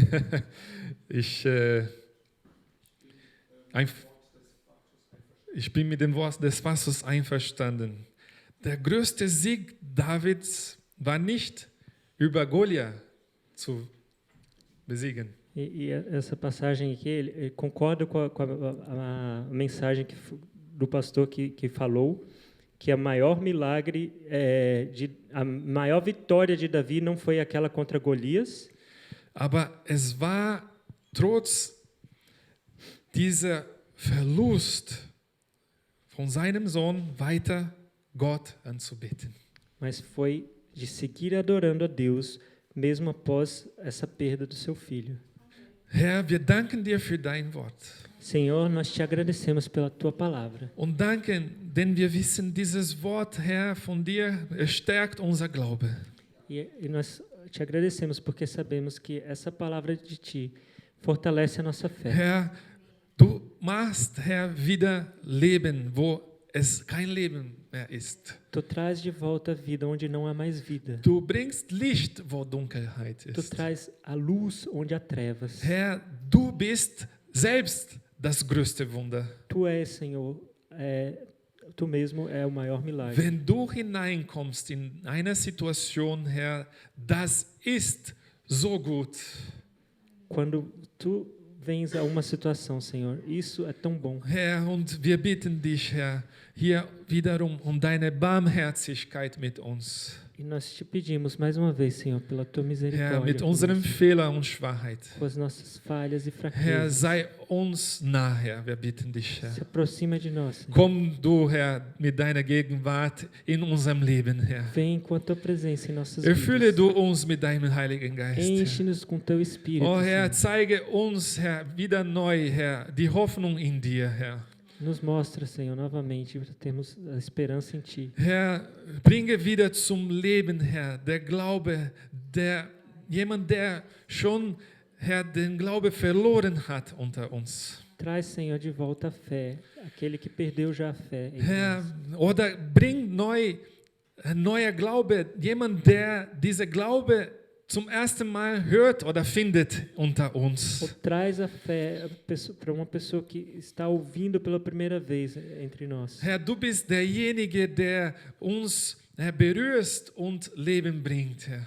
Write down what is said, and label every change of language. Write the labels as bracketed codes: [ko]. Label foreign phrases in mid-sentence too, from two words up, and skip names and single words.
[de] Ich bin mit dem Wort des Pastors einverstanden. Der größte Sieg Davids war nicht über Goliath zu besiegen. [pt] E essa passagem aqui, ele concorda com a mensagem do pastor que falou que a maior milagre, a maior vitória de Davi não foi aquela contra Golias, [de] Aber es war trotz dieser Verlust von seinem Sohn weiter Gott anzubeten. [pt] mas foi de seguir adorando a Deus mesmo após essa perda do seu filho. [de] Herr, wir danken dir für dein Wort. [pt] Senhor, nós te agradecemos pela tua palavra. [de] Und danken, denn wir wissen, dieses Wort, Herr, von dir, es stärkt unser Glaube. [pt] E nós te agradecemos porque sabemos que essa palavra de ti fortalece a nossa fé. [de] Herr, du machst, Herr, wieder Leben, wo es kein Leben mehr ist. [pt] Tu traz de volta a vida onde não há mais vida. [de] Du bringst Licht, wo Dunkelheit [pt] Tu [de] ist. [pt] traz a luz onde há trevas. [de] Herr, du bist selbst das größte Wunder. [pt] Tu és, Senhor, tu mesmo é o maior milagre. [de] Wenn du hineinkommst in eine Situation, Herr, das ist so gut. [pt] Quando tu vens a uma situação, Senhor, isso é tão bom. [de] Herr, und wir bitten dich, Herr, hier wiederum um deine Barmherzigkeit mit uns. [pt] E nós te pedimos mais uma vez, Senhor, pela tua [de] Herr, [pt] misericórdia [de] mit unseren Fehler und Schwachheit. [pt] com as nossas falhas e [de] Herr, [pt] fraquezas. [de] sei uns nah, Herr, wir bitten dich, Herr. [pt] Se aproxima de nós, Senhor. [de] Komm du, Herr, mit deiner Gegenwart in unserem Leben, Herr. [pt] Vem com a tua presença em nossas [de] Erfülle [pt] vidas. [de] du uns mit deinem Heiligen Geist, Herr. [pt] Enche-nos com teu Espírito, [de] Oh Herr, [pt] Senhor. [de] zeige uns, Herr, wieder neu, Herr, die Hoffnung in dir, Herr. [pt] Nos mostra, Senhor, novamente, para termos a esperança em Ti. [de] Herr, bringe wieder zum Leben, Herr, der Glaube, jemand, der schon, Herr, den Glaube verloren hat unter uns. [pt] Traz, Senhor, de volta a fé, aquele que perdeu já a fé em [de] Herr, [pt] nós. [de] oder bring neuer Glaube, jemand, der diese Glaube zum ersten Mal hört oder findet unter [pt] Ou [de] uns. [pt] traz a fé para uma pessoa que está ouvindo pela primeira vez entre nós. [de] Herr, du bist derjenige, der uns berührst und Leben bringt, Herr.